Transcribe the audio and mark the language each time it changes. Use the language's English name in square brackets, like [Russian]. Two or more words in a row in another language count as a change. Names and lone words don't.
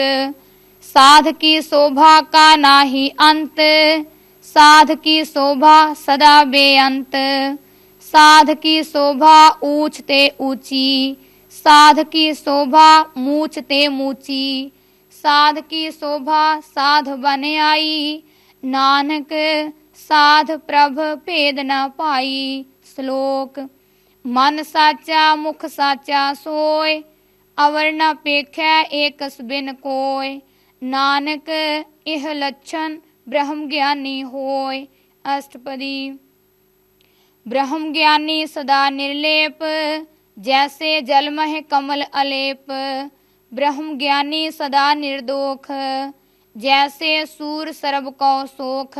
[Punjabi] ਸਾਧ ਕੀ ਸੋਭਾ ਕਾ ਨਾਹੀ ਅੰਤ, ਸਾਧ ਕੀ ਸੋਭਾ ਸਦਾ ਬੇਅੰਤ। ਸਾਧ ਕੀ ਸੋਭਾ ਊਚ ਤੇ ਊਚੀ, ਸਾਧ ਕੀ ਸੋਭਾ ਮੂਛ ਤੇ ਮੂਚੀ। ਸਾਧ ਕੀ ਸੋਭਾ ਸਾਧ ਬਨ ਆਈ, ਨਾਨਕ ਸਾਧ ਪ੍ਰਭ ਭੇਦ ਨ ਪਾਈ। ਸਲੋਕ। ਮਨ ਸਾਚਾ ਮੁਖ ਸਾਚਾ ਸੋਇ, ਅਵਰ ਨ ਪੇਖੈ ਏਕਸ ਬਿਨ ਕੋਇ। ਨਾਨਕ ਇਹ ਲਛਣ ਬ੍ਰਹਮ ਗਿਆਨੀ ਹੋਇ। ਅਸਟਪਦੀ। ਬ੍ਰਹਮ ਗਿਆਨੀ ਸਦਾ ਨਿਰਲੇਪ, ਜੈਸੇ ਜਲਮਹ ਕਮਲ ਅਲੇਪ। ਬ੍ਰਹਮ ਗਿਆਨੀ ਸਦਾ ਨਿਰਦੋਖ, ਜੈਸੇ ਸੂਰ ਸਰਬ ਕੋ ਸੋਖ।